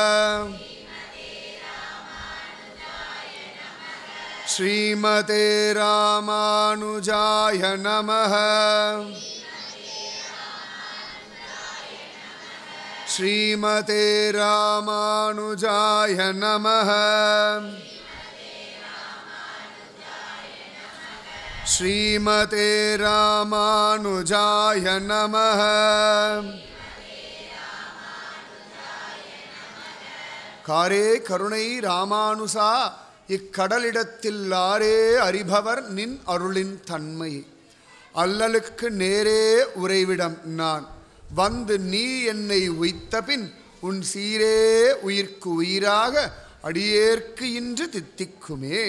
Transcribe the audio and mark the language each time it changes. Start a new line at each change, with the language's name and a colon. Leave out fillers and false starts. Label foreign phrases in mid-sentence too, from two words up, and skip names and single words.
Sanskrit: श्रीमते रामानुजाय नमः, श्रीमते रामानुजाय नमः, श्रीमते रामानुजाय नमः,
Tamil: காரே கருணை ராமானுசா இக்கடலிடத்தில் ஆரே அறிபவர் நின் அருளின் தன்மை. அல்லலுக்கு நேரே உறைவிடம் நான் வந்து நீ என்னை உய்த்தபின் உன் சீரே உயிர்க்கு உயிராக அடியேற்கு இன்று தித்திக்குமே.